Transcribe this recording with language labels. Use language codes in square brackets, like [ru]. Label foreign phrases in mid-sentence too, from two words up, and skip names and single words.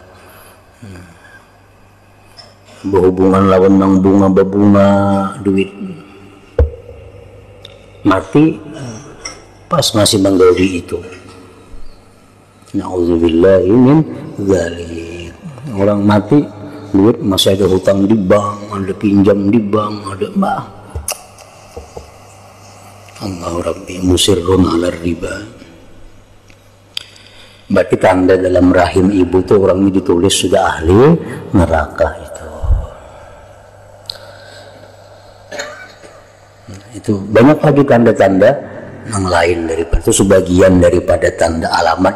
[bjn] Berhubungan lawan nang bunga berbunga duit mati pas masih menggauli itu. [ar] نعوذ بالله من ذلك. [id] Orang mati duit masih ada hutang di bank, ada pinjam di bank, ada mah. [ar] الله ربي مصر على الربا. [id] Berarti tanda dalam rahim ibu tuh orang ini ditulis sudah ahli neraka itu. Itu banyak lagi tanda-tanda yang lain daripada itu, sebagian daripada tanda alamat.